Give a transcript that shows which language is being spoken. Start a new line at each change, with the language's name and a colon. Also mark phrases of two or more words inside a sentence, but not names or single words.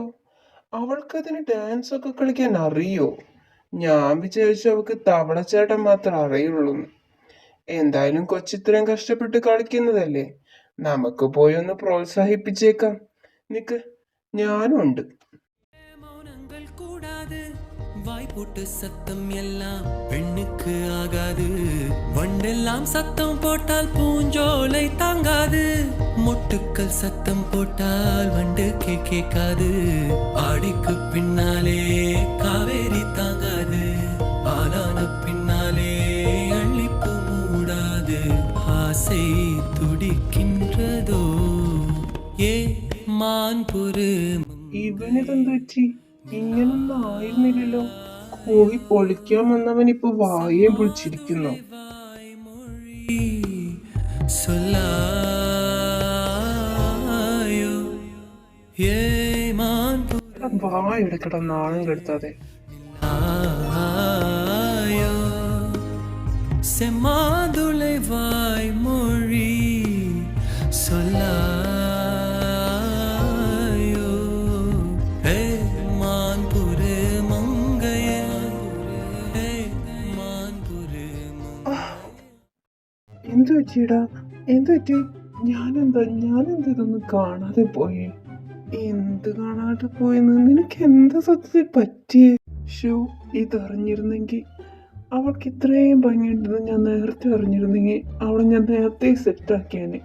Malayalam: അവൾക്കതിന് ഡാൻസ് ഒക്കെ കളിക്കാൻ അറിയോ? ഞാൻ വിചാരിച്ചു അവൾക്ക് തവളച്ചേട്ടൻ മാത്രം അറിയുള്ളൂ. എന്തായാലും കൊച്ചിത്രയും കഷ്ടപ്പെട്ട് കളിക്കുന്നതല്ലേ, നമുക്ക് പോയി ഒന്ന് പ്രോത്സാഹിപ്പിച്ചേക്കാം. നിക്ക്, ഞാനും ഉണ്ട്.
Tamil: வாய்ப்போட்டு சத்தம் எல்லாம் பெண்ணுக்கு ஆகாது. வண்டெல்லாம் சத்தம் போட்டால் பூஞ்சோலை தாங்காது. மொட்டுக்கள் சத்தம் போட்டால் வண்டுக்கு கேட்காது. ஆடிக்கு பின்னாலே காவேரி தாங்காது. ஆளான பின்னாலே அள்ளிப்பு மூடாது. ஆசை துடிக்கின்றதோ ஏ மான் பொறு.
Malayalam: ഇവനിതെന്ത് പറ്റി? ഇങ്ങനൊന്നും ആയിരുന്നില്ലല്ലോ. കോഴി പൊളിക്കാൻ വന്നവൻ ഇപ്പൊ വായേം പൊളിച്ചിരിക്കുന്നു. വായെടുക്കട, നാണം കെടുത്താതെ.
Tamil: செம்மாதுளை வாய் மொழி சொல்லாயோ. ஹே மான்புரு மங்கைய, ஹே மான்புரு.
Malayalam: എന്തു പറ്റിയടാ? എന്തു പറ്റി? ഞാനെന്താ ഇതൊന്നും കാണാതെ പോയേ? എന്ത് കാണാതെ പോയെന്ന്? നിനക്ക് എന്താ സത്യത്തിൽ പറ്റിയേ? ഷോ, ഇതറിഞ്ഞിരുന്നെങ്കിൽ, അവൾക്ക് ഇത്രയും ഭംഗിയുണ്ടെന്ന് ഞാൻ നേരത്തെ അറിഞ്ഞിരുന്നെങ്കിൽ അവളെ ഞാൻ നേരത്തെ സെറ്റാക്കിയാനെ.